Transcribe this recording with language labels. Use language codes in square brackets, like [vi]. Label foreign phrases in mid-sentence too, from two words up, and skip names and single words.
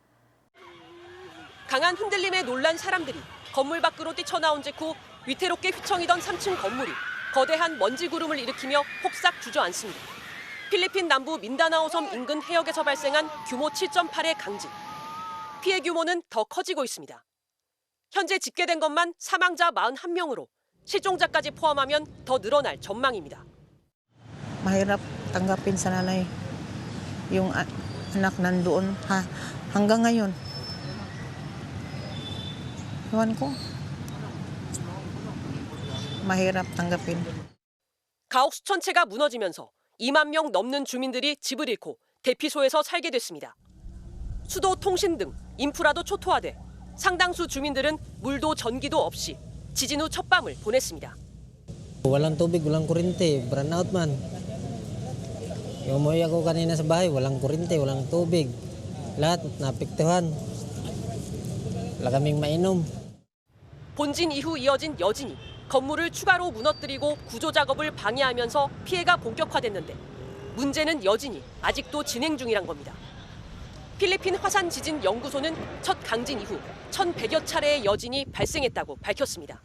[ko] 강한 흔들림에 놀란 사람들이 건물 밖으로 뛰쳐나온 직후 위태롭게 휘청이던 3층 건물이 거대한 먼지 구름을 일으키며 폭삭 주저앉습니다. 필리핀 남부 민다나오 섬 인근 해역에서 발생한 규모 7.8의 강진. 피해 규모는 더 커지고 있습니다. 현재 집계된 것만 사망자 41명으로 실종자까지 포함하면 더 늘어날 전망입니다. [tl] Mahirap tanggapin sa nanay yung anak nandoon hanggang ngayon. Ewan ko. Mahirap tanggapin. [ko] 가옥 수천 채가 무너지면서 2만 명 넘는 주민들이 집을 잃고 대피소에서 살게 됐습니다. 수도, 통신 등 인프라도 초토화돼 상당수 주민들은 물도 전기도 없이 지진 후 첫 밤을 보냈습니다. [tl] Walang tubig, walang kuryente, brownout man. Yung umuwi ako kanina sa bahay, walang kuryente, walang tubig. Lahat naapektuhan. Wala kaming mainom. [ko] 본진 이후 이어진 여진이 건물을 추가로 무너뜨리고 구조 작업을 방해하면서 피해가 본격화됐는데 문제는 여진이 아직도 진행 중이란 겁니다. 필리핀 화산 지진 연구소는 첫 강진 이후 1,100여 차례의 여진이 발생했다고 밝혔습니다.